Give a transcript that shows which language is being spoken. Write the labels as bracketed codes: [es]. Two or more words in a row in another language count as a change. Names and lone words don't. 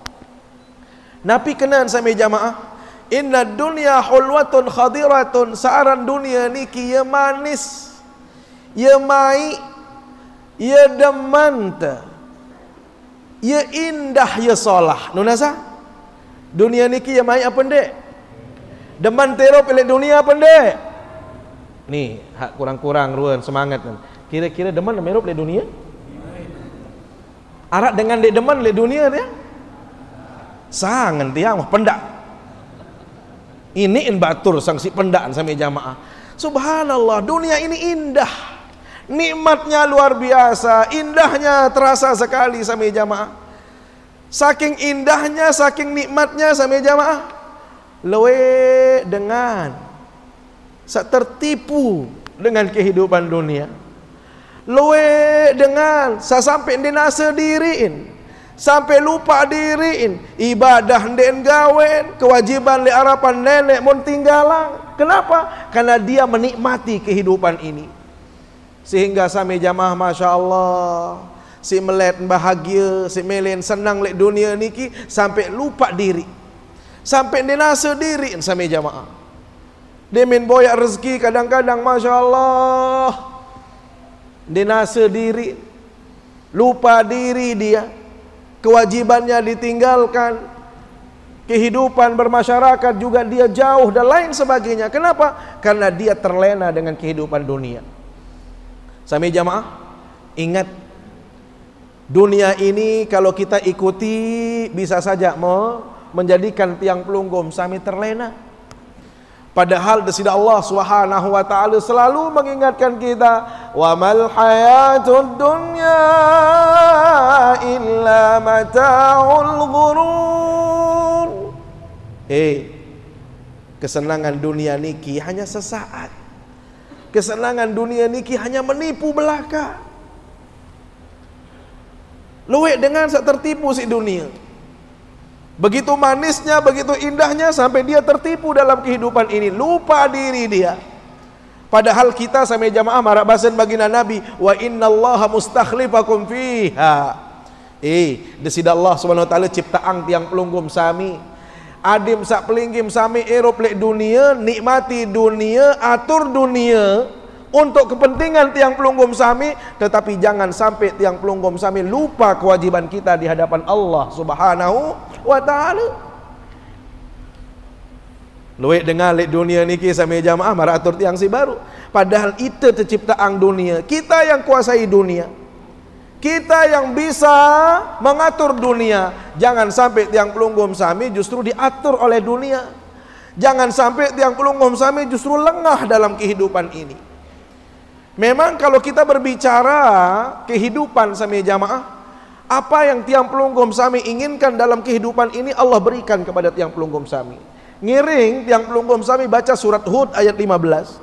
[sas] Nabi kenan sami jamaah, [ar] إن الدنيا حلوة خضرة, [sas] saaran dunia niki ya manis, ya mai, ya demanta, ya indah, ya solah. Nunasa dunia niki ya mai apa ndek? Deman terop elek dunia apa ndek? Nih hak kurang-kurang ruan semangat kan. Kira-kira deman merup le dunia? Arak dengan dek deman le dunia dia? Sangan dia mah pendak. Ini in batur sanksi pendaan sami jamaah. Subhanallah, [id] dunia ini indah. Nikmatnya luar biasa, indahnya terasa sekali sami jamaah. Saking indahnya, saking nikmatnya sami jamaah, lewe dengan tertipu dengan kehidupan dunia. [sas] Luwe dengan sampai dinasa diriin, sampai lupa diriin, ibadah den gawen, kewajiban li harapan nenek mun tinggalan. Kenapa? [id] Karena dia menikmati kehidupan ini. Sehingga sami jamaah [ar] ما شاء الله, [id] si melet bahagia, si melen senang lek dunia niki sampai lupa diri, sampai dinasa diriin sami jamaah. Dia min boyak rezeki kadang-kadang [ar] ما شاء الله, [id] dinasa diri, lupa diri dia, kewajibannya ditinggalkan, kehidupan bermasyarakat juga dia jauh dan lain sebagainya. Kenapa? Karena dia terlena dengan kehidupan dunia. Sami jamaah, ingat dunia ini kalau kita ikuti bisa saja menjadikan tiang pelunggum sami terlena. Padahal desida [ar] الله سبحانه وتعالى [id] selalu mengingatkan kita, [ar] وما الحياة الدنيا إلا متاع الغرور. [id] Kesenangan dunia niki hanya sesaat. Kesenangan dunia niki hanya menipu belaka. [sas] Luwek dengan sak tertipu si dunia. [id] Begitu manisnya, begitu indahnya sampai dia tertipu dalam kehidupan ini, lupa diri dia. Padahal kita sampai jamaah marak basen baginda Nabi, [ar] وإن الله مستخلفكم فيها. [sas] Desida [ar] الله سبحانه وتعالى [sas] ciptaan tiang pelunggum sami Adim sak pelinggim sami erup lek dunia, nikmati dunia, atur dunia untuk kepentingan tiang pelunggum sami, [id] tetapi jangan sampai tiang pelunggum sami lupa kewajiban kita di hadapan [ar] الله سبحانه وتعالى. [sas] Luwek dengar lek dunia niki sami jamaah marah atur tiang si baru. [id] Padahal itu terciptaan dunia. Kita yang kuasai dunia. Kita yang bisa mengatur dunia. Jangan sampai tiang pelunggum sami justru diatur oleh dunia. Jangan sampai tiang pelunggum sami justru lengah dalam kehidupan ini. Memang kalau kita berbicara kehidupan sami jamaah, apa yang tiang pelunggum sami inginkan dalam kehidupan ini Allah berikan kepada tiang pelunggum sami. [sas] Ngiring tiang pelunggum sami baca surat Hud ayat 15.